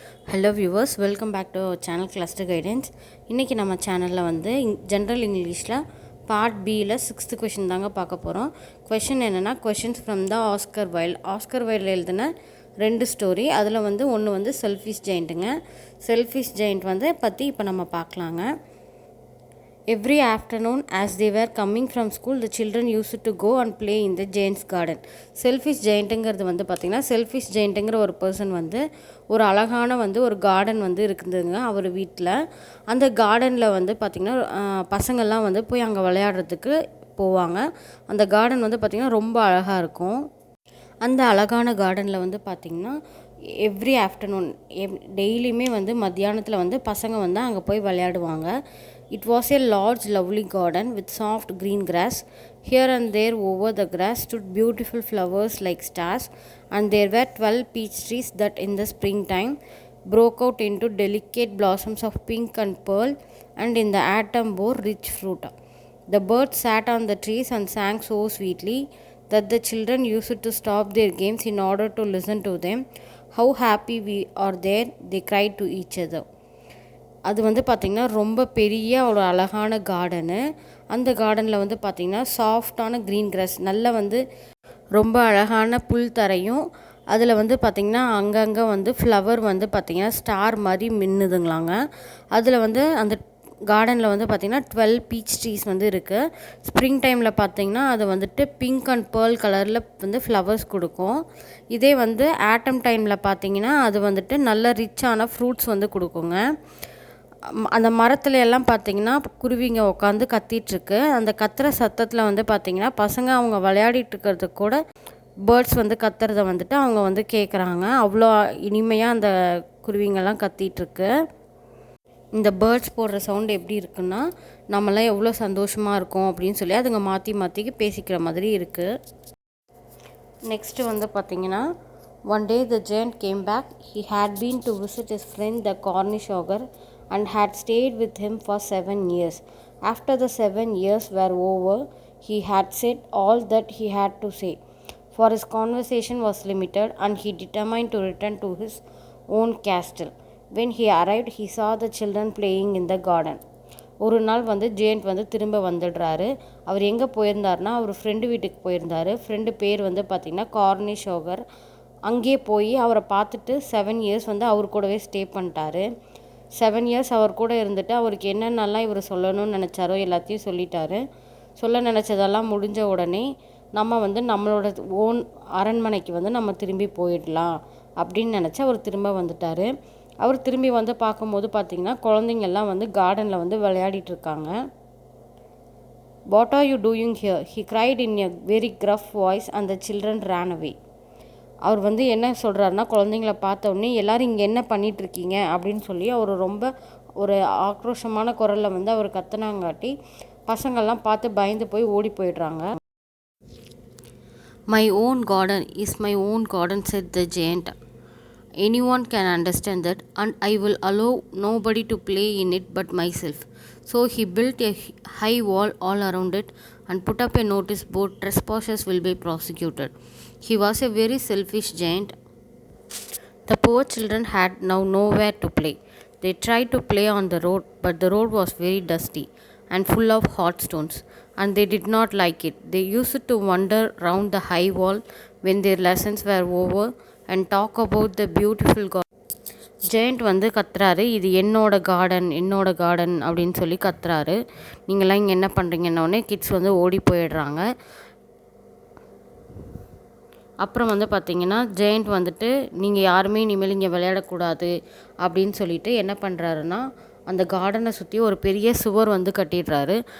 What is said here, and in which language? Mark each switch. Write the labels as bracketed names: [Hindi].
[Tamil] Hello viewers, welcome back to channel cluster guidance. இன்றைக்கி நம்ம சேனலில் வந்து ஜென்ரல் இங்கிலீஷில் பார்ட் பியில் 6th கொஷின் தாங்க பார்க்க போகிறோம். கொஷின் என்னென்னா, questions from the Oscar wild. Oscar வைல்டில் எழுதின 2 ஸ்டோரி. அதில் வந்து ஒன்று வந்து செல்ஃபிஷ் ஜெயண்ட்டுங்க. செல்ஃபிஷ் ஜெயண்ட் வந்து பற்றி இப்போ நம்ம பார்க்கலாங்க. [English] Every afternoon as they were coming from school, the children used to go and play in the giant's garden. [Tamil] Selfish ஜெயண்ட்டுங்கிறது வந்து பார்த்திங்கன்னா, செல்ஃபிஷ் ஜெயண்ட்டுங்கிற ஒரு பர்சன் வந்து ஒரு அழகான வந்து ஒரு கார்டன் வந்து இருக்குதுங்க அவர் வீட்டில். அந்த கார்டனில் வந்து பார்த்திங்கன்னா பசங்கள்லாம் வந்து போய் அங்கே விளையாடுறதுக்கு போவாங்க. அந்த கார்டன் வந்து பார்த்திங்கன்னா ரொம்ப அழகாக இருக்கும். அந்த அழகான கார்டனில் வந்து பார்த்திங்கன்னா [English] every afternoon [Tamil] டெய்லியுமே வந்து மத்தியானத்தில் வந்து பசங்க வந்து அங்கே போய் விளையாடுவாங்க. [English] It was a large lovely garden with soft green grass. Here and there over the grass stood beautiful flowers like stars, and there were 12 peach trees that in the springtime broke out into delicate blossoms of pink and pearl, and in the autumn bore rich fruit. The birds sat on the trees and sang so sweetly that the children used to stop their games in order to listen to them. How happy we are there, they cried to each other. [Tamil] அது வந்து பார்த்திங்கன்னா ரொம்ப பெரிய ஒரு அழகான garden. அந்த கார்டனில் வந்து பார்த்திங்கன்னா சாஃப்டான க்ரீன் கிராஸ், நல்ல வந்து ரொம்ப அழகான புல் தரையும், அதில் வந்து பார்த்திங்கன்னா அங்கங்கே வந்து ஃப்ளவர் வந்து பார்த்திங்கன்னா ஸ்டார் மாதிரி மின்னுதுங்களாங்க. அதில் வந்து அந்த கார்டனில் வந்து பார்த்திங்கன்னா 12 பீச் ட்ரீஸ் வந்து இருக்குது. ஸ்ப்ரிங் டைமில் பார்த்திங்கன்னா அது வந்துட்டு பிங்க் அண்ட் பேர்ல் கலரில் வந்து ஃப்ளவர்ஸ் கொடுக்கும். இதே வந்து ஆட்டம் டைமில் பார்த்திங்கன்னா அது வந்துட்டு நல்ல ரிச்சான ஃப்ரூட்ஸ் வந்து கொடுக்குங்க. அந்த மரத்துல எல்லாம் பார்த்திங்கன்னா குருவிங்க உட்காந்து கத்திகிட்ருக்கு. அந்த கத்துற சத்தத்தில் வந்து பார்த்திங்கன்னா பசங்க அவங்க விளையாடிட்டு இருக்கிறதுக்கு கூட பேர்ட்ஸ் வந்து கத்துறதை வந்துட்டு அவங்க வந்து கேட்குறாங்க. அவ்வளோ இனிமையாக அந்த குருவிங்கெல்லாம் கத்திகிட்ருக்கு. இந்த பேர்ட்ஸ் போடுற சவுண்ட் எப்படி இருக்குன்னா, நம்மளாம் எவ்வளோ சந்தோஷமாக இருக்கும் அப்படின்னு சொல்லி அதுங்க மாற்றி மாற்றி பேசிக்கிற மாதிரி இருக்குது. நெக்ஸ்ட்டு வந்து பார்த்திங்கன்னா, [English] One day the giant came back. He had been to visit his friend the Cornish ogre and had stayed with him for 7 years. After the 7 years were over, he had said all that he had to say, for his conversation was limited, and he determined to return to his own castle. When he arrived, he saw the children playing in the garden. [Tamil] ஒரு நாள் வந்து giant வந்து திரும்ப வந்துடுறாரு. அவர் எங்கே போயிருந்தாருன்னா, அவர் friend வீட்டுக்கு போயிருந்தார். Friend பேர் வந்து பார்த்திங்கன்னா கார்னிஷ் ஓகர். அங்கேயே போய் அவரை பார்த்துட்டு 7 இயர்ஸ் வந்து அவர் கூடவே ஸ்டே பண்ணிட்டாரு. 7 இயர்ஸ் அவர் கூட இருந்துட்டு அவருக்கு என்னென்னலாம் இவர் சொல்லணும்னு நினச்சாரோ எல்லாத்தையும் சொல்லிட்டாரு. சொல்ல நினச்சதெல்லாம் முடிஞ்ச உடனே நம்ம வந்து நம்மளோட ஓன் அரண்மனைக்கு வந்து நம்ம திரும்பி போயிடலாம் அப்படின்னு நினச்சி அவர் திரும்ப வந்துட்டார். அவர் திரும்பி வந்து பார்க்கும்போது பார்த்திங்கன்னா குழந்தைங்கள்லாம் வந்து கார்டனில் வந்து விளையாடிட்டு இருக்காங்க. [English] What are you doing here? He cried in a very gruff voice and the children ran away. [Tamil] அவர் வந்து என்ன சொல்கிறாருன்னா, குழந்தைங்கள பார்த்த உடனே எல்லோரும் இங்கே என்ன பண்ணிகிட்ருக்கீங்க அப்படின்னு சொல்லி அவர் ரொம்ப ஒரு ஆக்ரோஷமான குரலில் வந்து அவர் கத்துனாங்காட்டி பசங்கள்லாம் பார்த்து பயந்து போய் ஓடி போயிடுறாங்க. [English] My own garden is my own garden, said the giant. Anyone can understand that, and I will allow nobody to play in it but myself. So he built a high wall all around it and put up a notice board, trespassers will be prosecuted. He was a very selfish giant. The poor children had now nowhere to play. They tried to play on the road, but the road was very dusty and full of hot stones, and they did not like it. They used to wander round the high wall when their lessons were over and talk about the beautiful garden. [Tamil] Giant வந்து கத்துறாரு, இது என்னோட garden அப்படின்னு சொல்லி கத்துறாரு. நீங்களாம் இங்கே என்ன பண்ணுறீங்கன்னொடனே கிட்ஸ் வந்து ஓடி போயிடுறாங்க. அப்புறம் வந்து பார்த்திங்கன்னா ஜெயண்ட் வந்துட்டு நீங்கள் யாருமே இனிமேல் இங்கே விளையாடக்கூடாது அப்படின்னு சொல்லிட்டு என்ன பண்ணுறாருன்னா, அந்த கார்டனை சுற்றி ஒரு பெரிய சுவர் வந்து கட்டிடுறாரு.